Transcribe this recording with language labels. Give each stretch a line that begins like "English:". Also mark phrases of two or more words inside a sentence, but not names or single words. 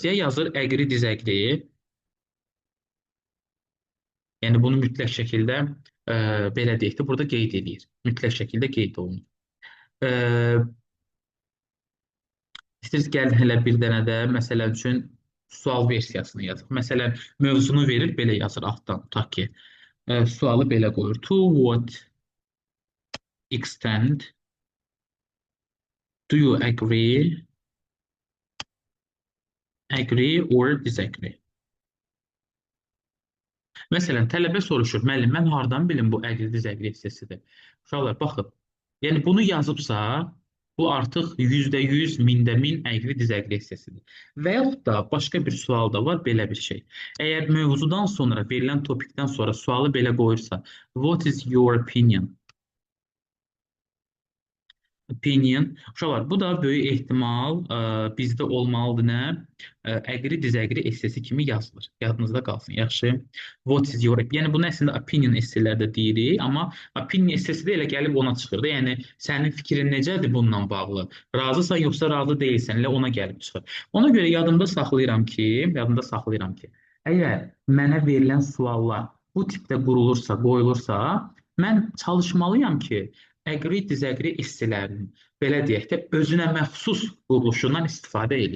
Azerbaijani: Ya yazır
English: əqri dizəqri,
Azerbaijani: yəni bunu mütləq şəkildə belə deyək də, burada qeyd edir. Mütləq şəkildə qeyd olunur. İstəyirsiniz gəlin elə bir dənə də, məsələ üçün, sual versiyasını yazıq. Məsələn, mövzunu verir, belə yazır altdan, tutaq ki, sualı belə qoyur.
English: To what extent do you agree or disagree?
Azerbaijani: Məsələn, tələbə soruşur, müəllim, mən hardan bilim bu əqri dizəqri hissəsidir? Uşaqlar, baxın, yəni bunu yazıbsa, Bu artıq %100, mində min
English: əqri dizəqri
Azerbaijani: hissəsidir. Və yaxud da başqa bir sual da var, belə bir şey. Əgər mövzudan sonra, verilən topikdən sonra sualı belə qoyursa,
English: what is your opinion?
Azerbaijani: Opinion. Uşaqlar, bu da böyük ehtimal bizdə olmalıdır nə?
English: Əqri dizəqri
Azerbaijani: essesi kimi yazılır. Yadınızda qalsın. Yaxşı.
English: What is your opinion?
Azerbaijani: Yəni bunu əslində opinion esselərdə deyirik, amma opinion essesi də elə gəlib ona çıxır da. Yəni sənin fikrin necədir bununla bağlı? Razısan yoxsa razı deyilsən, elə ona gəlib çıxır. Ona görə yadımda saxlayıram ki, əgər mənə verilən suallar bu tipdə qurulursa, qoyulursa, mən çalışmalıyam ki,
English: əqri, dizəqri
Azerbaijani: hissələrinin, belə deyək də, özünə məxsus quruluşundan istifadə edeyim.